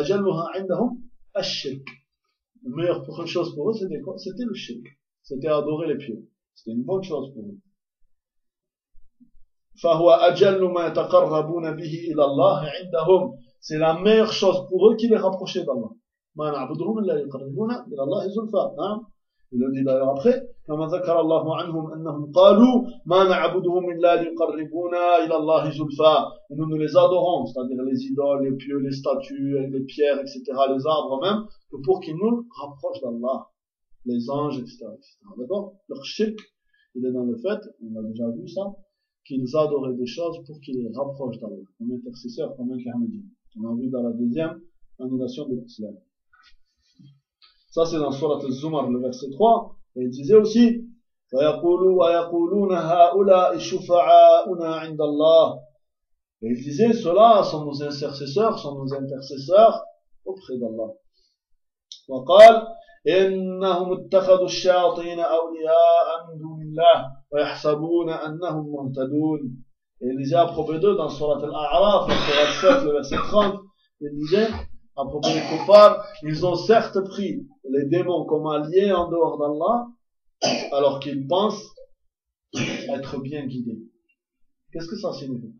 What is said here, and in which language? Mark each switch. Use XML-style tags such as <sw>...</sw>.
<fr>La meilleure chose pour eux, c'était quoi? C'était le shirk. C'était adorer les pieux. C'était une bonne chose pour eux. C'est la meilleure chose pour eux qui les rapprochait d'Allah.</fr> <ar>مَا نَعْبُدُهُمَ اللَّهِ يُقَرِّبُونَا إِلَى اللَّهِ زُلْفَى. نعم.</ar> <fr>Il le dit d'ailleurs après,</fr> <ar>كَمَا ذَكَرَ اللَّهُ عَنْهُمْ أَنَّهُمْ قَالُوا مَا نَعْبُدُهُمْ إِلَّا لِيُقَرِّبُونَا إِلَى اللَّهِ زُلْفَى.</ar> <fr>Et nous les adorons, c'est-à-dire les idoles, les pieux, les statues, les pierres, etc., les arbres même, pour qu'ils nous rapprochent d'Allah. Les anges, etc., etc. D'accord? Leur shirk, il est dans le fait, on a déjà vu ça, qu'ils adoraient des choses pour qu'ils les rapprochent d'Allah. Comme intercesseur, comme intermédiaire. On a vu dans la deuxième annulation de l'islam. Ça, c'est dans Sourate Az-Zumar, le verset 3. Et il disait aussi,</fr> <ar>وَيَقُولُونَ هَؤُلَاءِ شُفَعَاؤُنَا عِنْدَ اللَّهِ.</ar> <fr>Et il disait, ceux-là sont nos intercesseurs, auprès d'Allah.</fr> <ar>وقال, إِنَّهُمُ اتَّخَذُوا الشَّيَاطِينَ أَوْلِيَاءَ مِنْ دُونِ اللَّهِ وَيَحْسَبُونَ أَنَّهُمْ مُهْتَدُونَ.</ar> <fr>Et il disait à propos d'eux dans Sourate Al-A'raf, Sourate 7, le verset 30, il disait, à propos des kuffars, ils ont certes pris les démons comme alliés en dehors d'Allah, alors qu'ils pensent être bien guidés. Qu'est-ce que ça signifie?</fr>